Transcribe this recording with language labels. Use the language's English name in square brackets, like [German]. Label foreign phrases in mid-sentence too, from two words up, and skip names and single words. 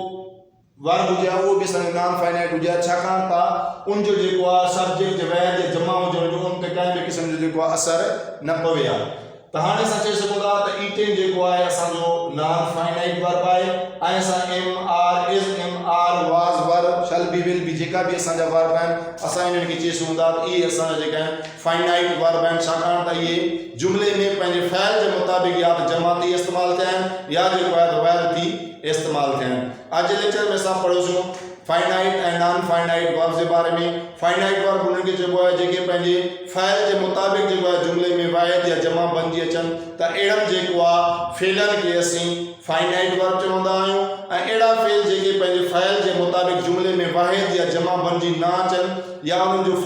[Sindhi] वर्ब हुजे हा उहो बि असांजो [English] non finite [Sindhi] हुजे हा छाकाणि त उनजो जेको आहे सब्जेक्ट जे वैर जे जमा हुजण जो उन ते कंहिं बि क़िस्म जो जेको आहे असर न पवे हा त हाणे असां चई सघूं था त ईटिंग जेको आहे असांजो [English] non finite verb [Sindhi] आहे ऐं असां [English] am are is am are was verb shall be will be [Sindhi] जेका बि असांजा वर्ब आहिनि असां इन्हनि खे चई सघूं था त इहे असांजा जेका आहिनि [English] finite verb [Sindhi] आहिनि छाकाणि त इहे जुमले में पंहिंजे फ़ाइल जे मुताबिक़ या त जमा थी इस्तेमालु थिया आहिनि या जेको आहे त वाहिद थी इस्तेमालु थिया आहिनि अॼु जे लेक्चर में असां पढ़ोसीं फाइनाइट ऐं [English] non finite verbs [Sindhi] जे बारे में [English] finite verb [Sindhi] उन्हनि खे चइबो आहे जेके पंहिंजे फ़ाइल जे मुताबिक़ जेको आहे जुमले में वाहिद या जमा बणिजी अचनि त अहिड़नि जेको आहे फेलनि खे असीं [English] finite verb [Sindhi] चवंदा आहियूं ऐं अहिड़ा फेल जेके पंहिंजे फ़ाइल जे मुताबिक़ जुमले में वाहिद या जमा बणिजी न अचनि या उन्हनि जो